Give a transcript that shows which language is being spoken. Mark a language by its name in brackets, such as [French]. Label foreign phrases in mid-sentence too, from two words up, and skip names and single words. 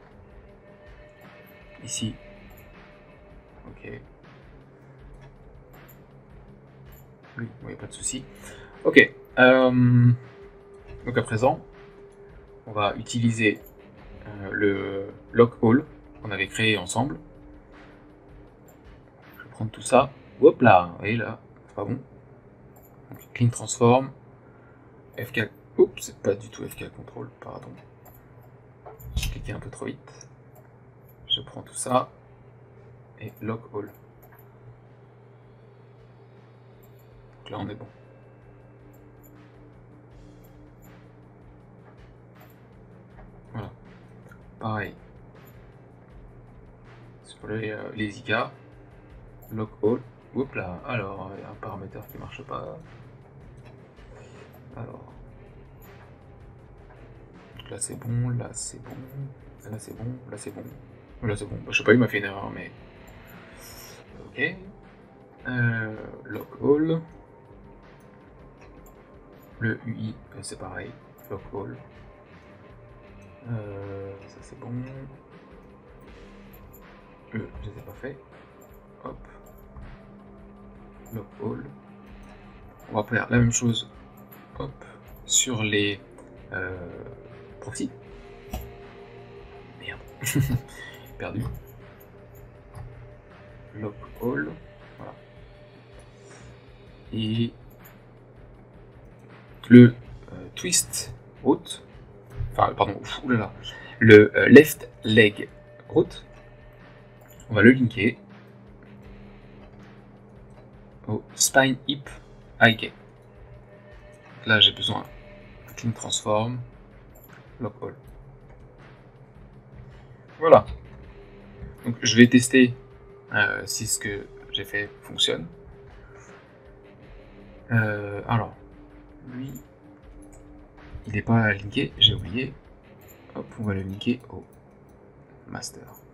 [French] Ici, OK. Oui, il n'y a pas de souci. OK. Donc à présent, on va utiliser le [English] lock all [French] qu'on avait créé ensemble. Je vais prendre tout ça. Hop là, vous voyez là, c'est pas bon. Donc, [English] clean transform. [French] F4. Oups, c'est pas du tout F4 contrôle, pardon. J'ai cliqué un peu trop vite. Je prends tout ça et [English] lock all. [French] Donc là on est bon. Voilà. Pareil. Sur les IK. [English] Lock all. [French] Oups là. Alors, il y a un paramètre qui marche pas. Alors. Donc là c'est bon, là c'est bon. Là c'est bon, là c'est bon. Là c'est bon. Bah, je sais pas, il m'a fait une erreur, mais. [English] Ok. Lock all. [French] Le UI, c'est pareil. [English] Lock all. [French] Ça c'est bon. Je ne les ai pas fait. Hop. [English] Lock all. [French] On va faire la même chose. Hop. Sur les proxys. Merde. Perdu. [English] Lock all. [French] Voilà. Et le [English] twist route, [French] enfin pardon, oulala, le [English] left leg route, [French] on va le linker au [English] spine hip IK. [French] Là j'ai besoin de [English] clean transform, lock all. [French] Voilà. Donc je vais tester si ce que j'ai fait fonctionne. Alors, lui, il n'est pas linké, j'ai oublié. Hop, on va le linker au master.